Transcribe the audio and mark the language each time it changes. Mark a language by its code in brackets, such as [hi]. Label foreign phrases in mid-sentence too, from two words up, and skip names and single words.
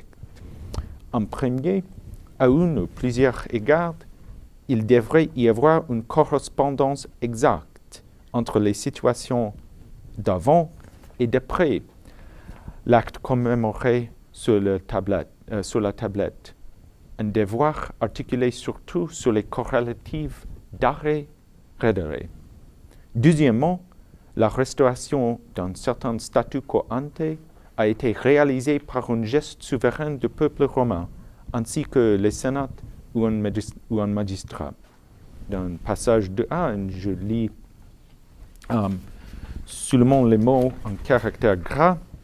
[fr] En premier, à une ou plusieurs égards, il devrait y avoir une correspondance exacte entre les situations d'avant et d'après l'acte commémoré sur la tablette. Un devoir articulé surtout sur les corrélatives d'arrêt-redere. Deuxièmement, la restauration d'un certain [la] statu quo ante [fr] a été réalisée par un geste souverain du peuple romain, ainsi que le Sénat ou un magistrat. Dans un passage de 1, je lis seulement les mots en caractère gras.